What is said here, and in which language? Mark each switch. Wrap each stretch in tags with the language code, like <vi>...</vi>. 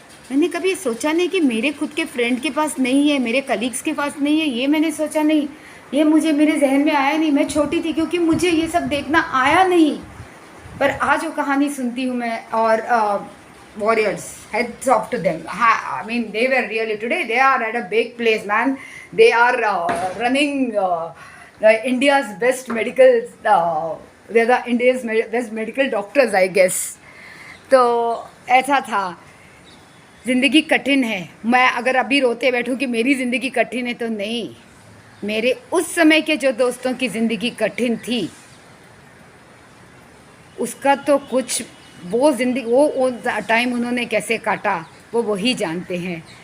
<hi>मैंने कभी सोचा नहीं कि मेरे खुद के फ्रेंड के पास नहीं है, मेरे कलीग्स के पास नहीं है, ये मैंने सोचा नहीं, ये मुझे मेरे जहन में आया नहीं। मैं छोटी थी क्योंकि मुझे ये सब देखना आया नहीं। पर आज वो कहानी सुनती हूँ मैं, और</hi> <en>warriors, heads off to them. I mean, they were really, today they are at a big place, man. They are running India's best medical, they're the India's best medical doctors, I guess.</en> <hi>तो ऐसा था। ज़िंदगी कठिन है। मैं अगर अभी रोते बैठूं कि मेरी ज़िंदगी कठिन है, तो नहीं, मेरे उस समय के जो दोस्तों की ज़िंदगी कठिन थी, उसका तो कुछ, वो ज़िंदगी, वो टाइम उन्होंने कैसे काटा वो वही जानते हैं।</hi>